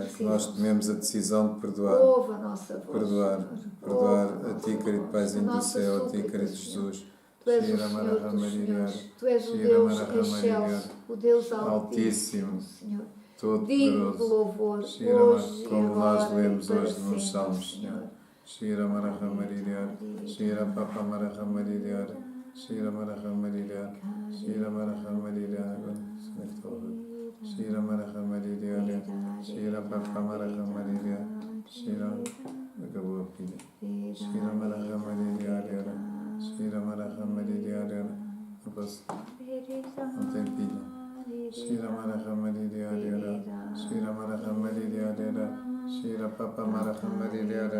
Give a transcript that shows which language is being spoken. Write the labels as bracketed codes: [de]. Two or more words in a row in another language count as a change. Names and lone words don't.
[pt] Que nós tomemos a decisão de perdoar. Perdoar a ti, querido Paizinho do céu, a ti, querido Jesus. Tu és o Senhor dos Senhores. Tu és o Deus excelso, o Deus Altíssimo, Senhor. Todo digno de poderoso. louvor, hoje e como agora nós lemos e para hoje nos sempre, Salmos, Senhor. Shira Marahamariria. Shira Papa Marahamariria. Shira Marahamariria. Shira Marahamariria. Shira Marahamariria. Shira Papa Marahamariria. Shira. Acabou a pilha. Shira Marahamariria. Shira Marahamariria. Não posso. Não tem pilha. Shira Marahamariria. Shira Marahamariria. Shira Papa Marahamariria.